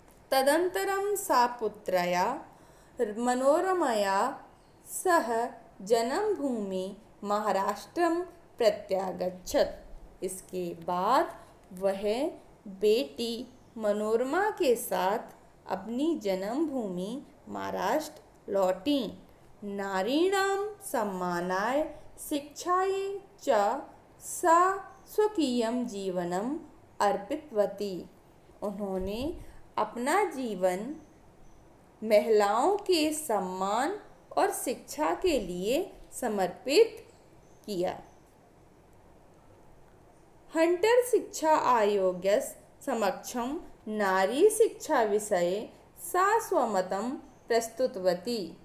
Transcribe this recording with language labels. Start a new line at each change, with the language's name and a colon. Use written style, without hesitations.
Sanskrit: तदनन्तरं सा पुत्रया मनोरमया सह जन्मभूमि महाराष्ट्रम प्रत्यागच्छत्।
Hindi: इसके बाद वह बेटी मनोरमा के साथ अपनी जन्मभूमि महाराष्ट्र लौटी।
Sanskrit: नारीणां सम्मानाय शिक्षायै च सा स्वकीयं जीवनम् अर्पितवती।
Hindi: उन्होंने अपना जीवन महिलाओं के सम्मान और शिक्षा के लिए समर्पित किया।
Sanskrit: हंटर शिक्षा आयोगस्य समक्षं नारी शिक्षा विषये सा स्वमतं प्रस्तुतवती।